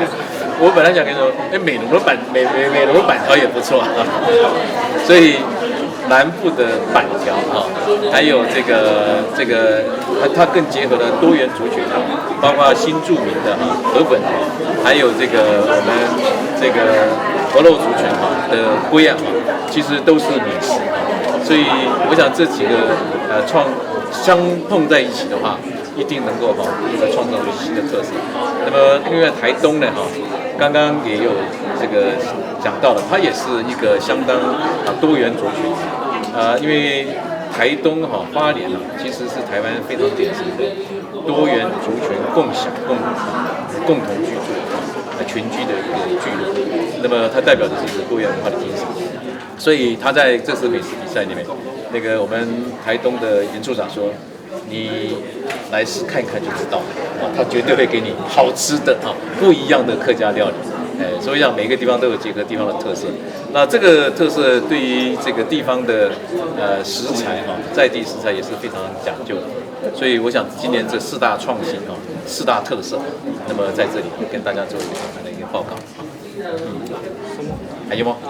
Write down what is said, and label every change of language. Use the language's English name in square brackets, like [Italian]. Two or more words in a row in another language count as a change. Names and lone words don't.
[Chinese] 我本來想跟你說，美濃的板條也不錯所以南部的板條還有這個它更結合了多元族群包括新住民的河粉還有這個我們這個河洛族群的規樣其實都是美食所以我想這幾個相碰在一起的話，一定能夠創造出新的特色。那麼因為台東呢剛剛也有這個講到了，它也是一個相當多元族群因為台東花蓮其實是台灣非常典型的多元族群共享共同居住群居的一個聚落，那麼它代表的是一個多元文化的精神，所以他在這次美食比賽裡面，那個我們台東的嚴處長說，你來看看就知道他絕對會給你好吃的不一樣的客家料理所以讓每個地方都有結合地方的特色，那這個特色對於這個地方的食材在地食材也是非常講究的，所以我想今年這4大創新4大特色，那麼在這裡跟大家做一個簡單的一個報告還有嗎？